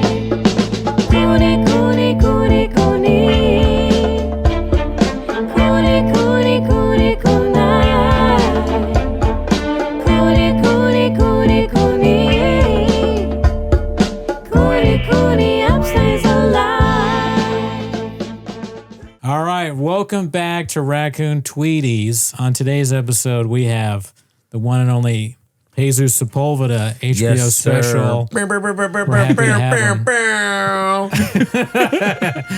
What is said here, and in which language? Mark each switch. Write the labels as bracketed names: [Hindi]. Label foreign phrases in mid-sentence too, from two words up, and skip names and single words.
[English] Cooney, Cooney, Cooney, Cooney. Cooney, Cooney, Cooney, Cooney. Cooney, Cooney, Cooney, Cooney. Cooney, Cooney, upstays alive. All right, welcome back to Raccoon Tweeties. On today's episode, we have the one and only Jesus Sepulveda HBO special. We're happy to have him.